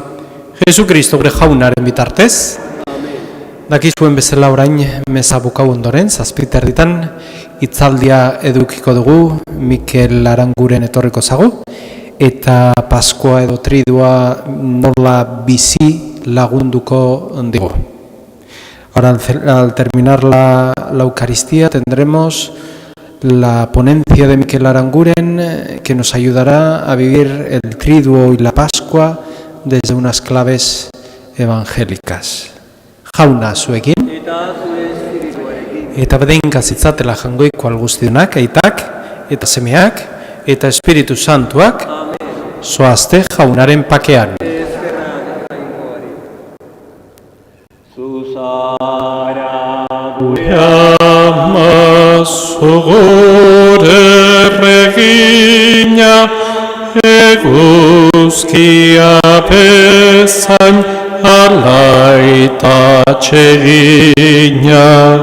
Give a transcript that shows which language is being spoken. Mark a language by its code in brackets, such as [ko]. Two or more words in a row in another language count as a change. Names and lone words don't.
[eu] Jesu Kristo gure jaunaren bitartez. Dakizuen bezala orain meza bukau ondoren, 7:30 hitzaldia edukiko dugu, Mikel Aranguren etorriko zagu, eta Paskoa edo Tridua nola bizi lagunduko digu. [es] Ahora, al terminar la Eucaristía, tendremos la ponencia de Mikel Aranguren, que nos ayudará a vivir el Triduo y la Pascua desde unas claves evangélicas. [eu] Jauna zuekin, eta bedenka zitzatela jangoiko alguztionak, aitak, eta semeak, eta Espiritu Santuak, zoazte jaunaren pakean. [la] Sogore regina, eguzkia bezain alaita txegina.